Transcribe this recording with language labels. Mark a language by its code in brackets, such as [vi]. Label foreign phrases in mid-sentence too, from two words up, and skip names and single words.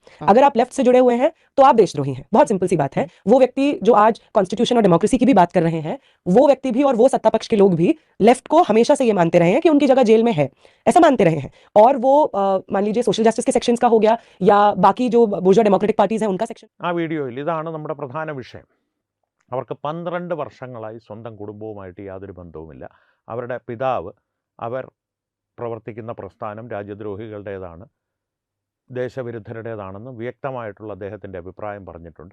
[hi] अगर आप लेफ्ट से जुड़े हुए हैं तो आप देशद्रोही हैं, बहुत सिंपल सी बात है। वो व्यक्ति जो आज कॉन्स्टिट्यूशन और डेमोक्रेसी की भी बात कर रहे हैं, वो व्यक्ति भी और वो सत्ता पक्ष के लोग भी लेफ्ट को हमेशा से ये मानते रहे हैं कि उनकी जगह जेल में है, ऐसा मानते रहे हैं। और वो मान लीजिए [en] social justice [hi] के सेक्शंस का हो गया या बाकी जो [en] bourgeois democratic parties [hi] हैं उनका सेक्शन। [ml] ആ വീഡിയോയിൽ ഇതാണ് നമ്മുടെ പ്രധാന വിഷയം. അവർക്ക് 12 വർഷങ്ങളായി സ്വന്തം കുടുംബവുമായിട്ട് യാതൊരു ബന്ധവുമില്ല. അവരുടെ പിതാവ് അവർ പ്രവർത്തിക്കുന്ന പ്രസ്ഥാനം രാജ്യദ്രോഹികളുടേതാണ്, ദേശവിരുദ്ധരുടേതാണെന്ന് വ്യക്തമായിട്ടുള്ള അദ്ദേഹത്തിൻ്റെ അഭിപ്രായം പറഞ്ഞിട്ടുണ്ട്.